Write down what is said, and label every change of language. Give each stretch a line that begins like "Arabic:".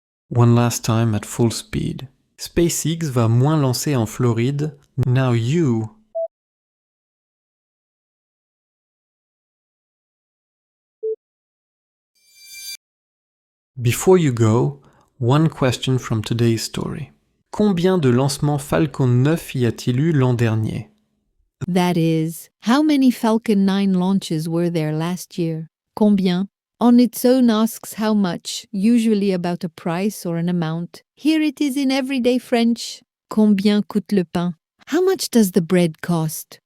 English: One last time at full speed.
French: SpaceX va moins lancer en Floride.
English: Now you. Before you go, one question from today's story.
French: Combien de lancements Falcon 9 y a-t-il eu l'an dernier?
English: That is, how many Falcon 9 launches were there last year? Combien? on its own asks how much, usually about a price or an amount. Here it is in everyday French.
French: Combien coûte le pain?
English: How much does the bread cost?